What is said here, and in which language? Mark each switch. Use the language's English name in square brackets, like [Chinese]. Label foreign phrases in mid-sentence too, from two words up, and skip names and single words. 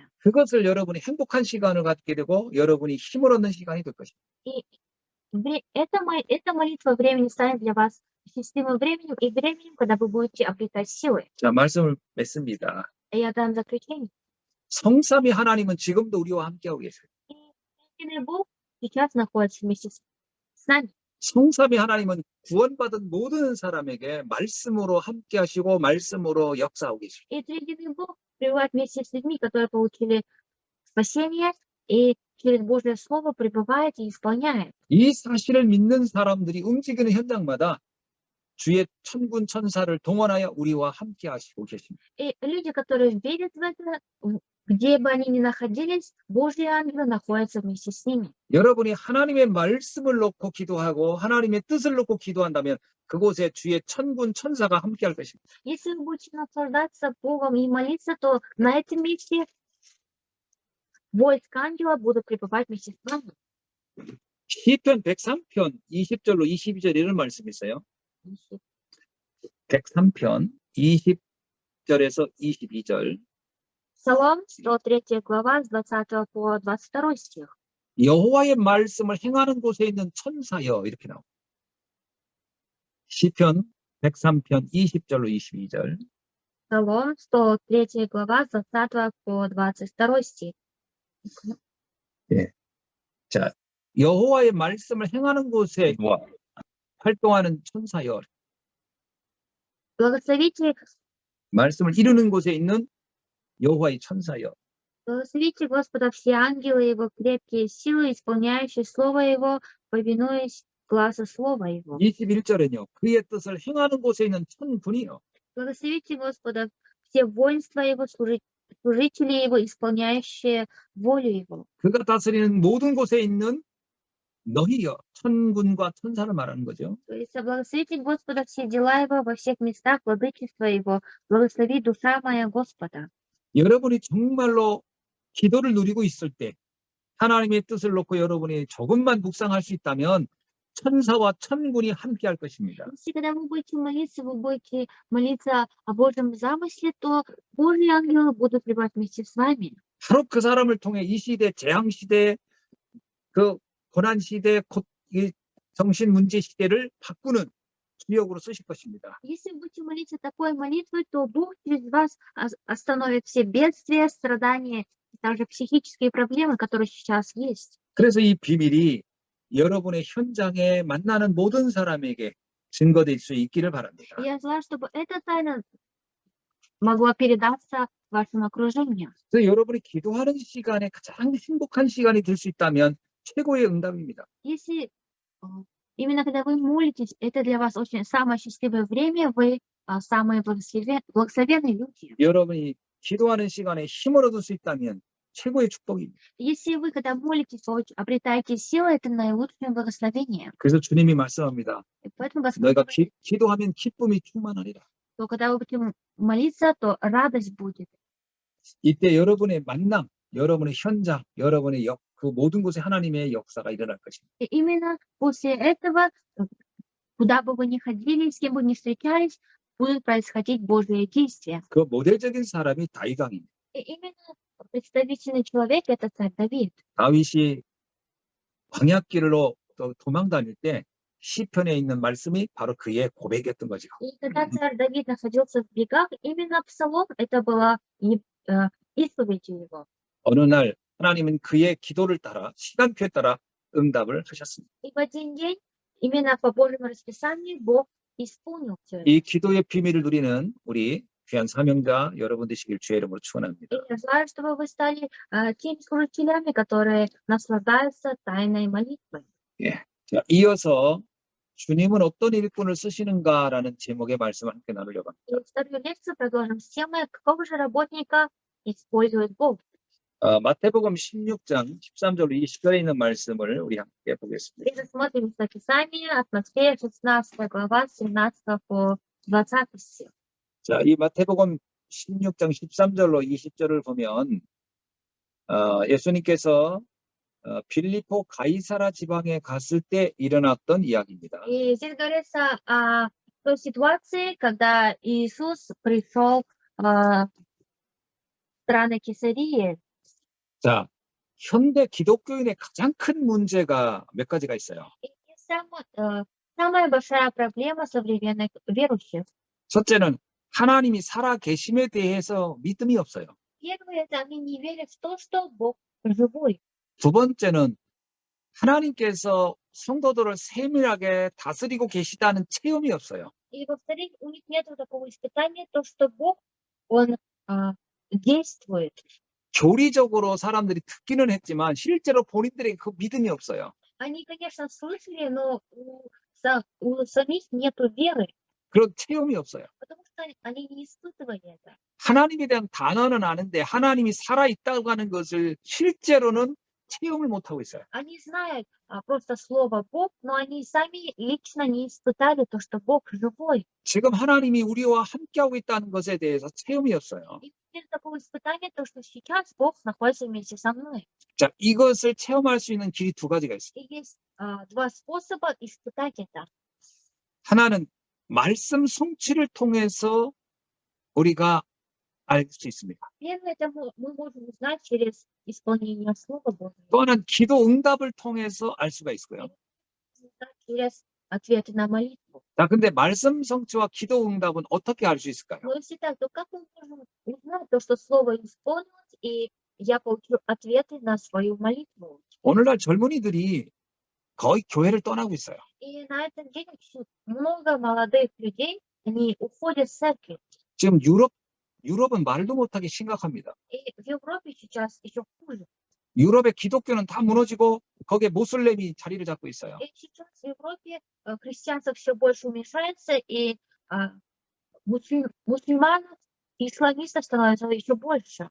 [Korean] 그것을 여러분이 행복한 시간을 갖게 되고 여러분이 힘을 얻는 시간이 될 것입니다. [Russian] И эта молитва времени станет для вас счастливым временем и временем, когда вы будете обретать силы. [Korean] 자, 말씀을 맺습니다. [Russian] И я дам заключение. [Korean] 성삼위 하나님은 지금도 우리와 함께하고 계세요. [Russian] И истинный Бог сейчас находится вместе с нами. [Korean] 성삼위 하나님은 구원받은 모든 사람에게 말씀으로 함께하시고 말씀으로 역사하고 계세요. [Russian] И триединый Бог пребывает вместе с людьми, которые получили спасение, и через Божье Слово пребывает и исполняет. [Korean] 이 사실을 믿는 사람들이 움직이는 현장마다 주의 천군 천사를 동원하여 우리와 함께하시고 계십니다. [Russian] И люди, которые верят в это, где бы они ни находились, Божьи ангелы находятся вместе с ними. [Korean] 여러분이 하나님의 말씀을 놓고 기도하고 하나님의 뜻을 놓고 기도한다면 그곳에 주의 천군 천사가 함께할 것입니다. [Russian] Если вы будете наслаждаться Богом и молиться, то на этом месте войск ангела будут пребывать вместе с вами. [Korean] 시편 103편 20절로 22절 이런 말씀이 있어요. 103편 20절에서 22절. [Russian] Псалом 103 глава с 20 по 22 стих. [Korean] 여호와의 말씀을 행하는 곳에 있는 천사여 이렇게 나옵니다. 시편 103편 20절로 22절. [Russian] Псалом 103 глава с 20 по 22 стих. [Korean] 자, 여호와의 말씀을 행하는 곳에 [Russian] Два. [Korean] 활동하는 천사여. [Russian] Благословите, [Korean] 말씀을 이루는 곳에 있는 여호와의 천사여. [Russian] благословите Господа все ангелы Его, крепкие силы, исполняющие Слово Его, повинуясь глазу Слова Его. [Korean] 21절에는요. 그의 뜻을 행하는 곳에 있는 천군이요. [Russian] Благословите Господа все воинства Его, служители Его, исполняющие волю Его. [Korean] 그가 다스리는 모든 곳에 있는 너희여. 천군과 천사를 말하는 거죠. [Russian] То есть благословите Господа все дела Его во всех местах, владычество Его. Благослови душа моя Господа. [Korean] 여러분이 정말로 기도를 누리고 있을 때 하나님의 뜻을 놓고 여러분이 조금만 묵상할 수 있다면 천사와 천군이 함께할 것입니다. [Russian] Если когда вы будете молиться о Божьем замысле, то Божьи ангелы будут пребывать вместе с вами. [Korean] 바로 그 사람을 통해 이 시대, 재앙 시대, 그 고난 시대, 이 정신 문제 시대를 바꾸는 주역으로 쓰실 것입니다. [Russian] Если вы будете молиться такой молитвой, то Бог через вас остановит все бедствия, страдания, также психические проблемы, которые сейчас есть. [Korean] 그래서 이 비밀이 여러분의 현장에 만나는 모든 사람에게 증거될 수 있기를 바랍니다. [Russian] Я желаю, чтобы эта тайна могла передаться вашему окружению. [Korean] 그래서 여러분이 기도하는 시간에 가장 행복한 시간이 될 수 있다면 최고의 응답입니다. [Russian] Если именно когда вы молитесь, это для вас очень самое счастливое время, вы самые благословенные люди. [Korean] 여러분이 기도하는 시간에 힘을 얻을 수 있다면 최고의 축복입니다. [Russian] Если вы, когда молитесь, обретаете силу, это наилучшее благословение. [Korean] 그래서 주님이 말씀합니다. [Russian] И поэтому Господь [Korean] 너희가 [Russian] говорит, [Korean] 기도하면 기쁨이 충만하리라. [Russian] что когда вы будете молиться, то радость будет. [Korean] 이때 여러분의 만남, 여러분의 현장, 여러분의 그 모든 곳에 하나님의 역사가 일어날 것입니다. [Russian] И именно после этого, куда бы вы ни ходили, с кем бы ни встречались, будут происходить Божьи действия. [Korean] 그 모델적인 사람이 다윗왕입니다. [Russian] И именно представительный человек — это царь Давид. [Korean] 다윗이 광야길로 도망 다닐 때 시편에 있는 말씀이 바로 그의 고백이었던 거죠. [Russian] И когда царь Давид находился в бегах, именно Псалом — это была исповедью его. [Korean] 어느 날 하나님은 그의 기도를 따라 시간표에 따라 응답을 하셨습니다. [Russian] И в один день, именно по Божьему расписанию, Бог исполнил все это. [Korean] 이 기도의 비밀을 누리는 우리 귀한 사명자 여러분 되시길 주의 이름으로 축원합니다. [Russian] И я желаю, чтобы вы стали теми служителями, которые наслаждаются тайной молитвой. [Korean] 자, 이어서 주님은 어떤 일꾼을 쓰시는가라는 제목의 말씀을 함께 나누려고 합니다. [Russian] И вторую лекцию продолжим с темой, какого же работника использует Бог. [Korean] 마태복음 16장 13절로 20절에 있는 말씀을 우리 함께 보겠습니다. [Russian] И рассмотрим Писание от Матфея, 16 глава, 17 по 20 стих. [Korean] 자, 이 마태복음 16장 13절로 20절을 보면 예수님께서 빌립보 가이사라 지방에 갔을 때 일어났던 이야기입니다. [Russian] И здесь говорится о той ситуации, когда Иисус пришел в страны Кесарии. [Korean] 자, 현대 기독교인의 가장 큰 문제가 몇 가지가 있어요. [Russian] И самая большая проблема современных верующих. [Korean] 첫째는 하나님이 살아 계심에 대해서 믿음이 없어요. [Russian] Первое, это они не верят в то, что Бог живой. [Korean] 두 번째는 하나님께서 성도들을 세밀하게 다스리고 계시다는 체험이 없어요. [Russian] И во-вторых, у них нет такого испытания, то, что Бог, Он действует. [Korean] 교리적으로 사람들이 듣기는 했지만 실제로 본인들에게 그 믿음이 없어요. [Russian] Они, конечно, слышали, но у самих нету веры, [Korean] 그런 체험이 없어요. [Russian] потому что они не испытывали это. [Korean] 하나님에 대한 단어는 아는데 하나님이 살아있다고 하는 것을 실제로는 체험을 못하고 있어요. [Russian] Они знают просто слово Бог, но они сами лично не испытали то, что Бог живой. [Korean] 지금 하나님이 우리와 함께하고 있다는 것에 대해서 체험이 없어요. [Russian] И нет такого испытания, то, что сейчас Бог находится вместе со мной. [Korean] 자, 이것을 체험할 수 있는 길이 두 가지가 있어요. [Russian] И есть два способа испытать это. [Korean] 하나는 말씀 성취를 통해서 우리가 알 수 있습니다. [Russian] Первое, это мы можем узнать через исполнение Слова Божьего, [Korean] 또 하나는 기도 응답을 통해서 알 수가 있고요. [Russian] через ответы на молитву. [Korean] 자, 근데 말씀 성취와 기도 응답은 어떻게 알 수 있을까요? [Russian] Но если так, то как мы можем узнать то, что Слово исполнилось, и я получу ответы на свою молитву? [Korean] 오늘날 젊은이들이 거의 교회를 떠나고 있어요. [Russian] И на этот день очень много молодых людей, они уходят в церковь. [Korean] 지금 유럽은 말도 못하게 심각합니다. [Russian] И в Европе сейчас еще хуже. [Korean] 유럽의 기독교는 다 무너지고 거기에 모슬렘이 자리를 잡고 있어요. [Russian] И сейчас в Европе христианство все больше уменьшается, и мусульманов и исламистов становится еще больше.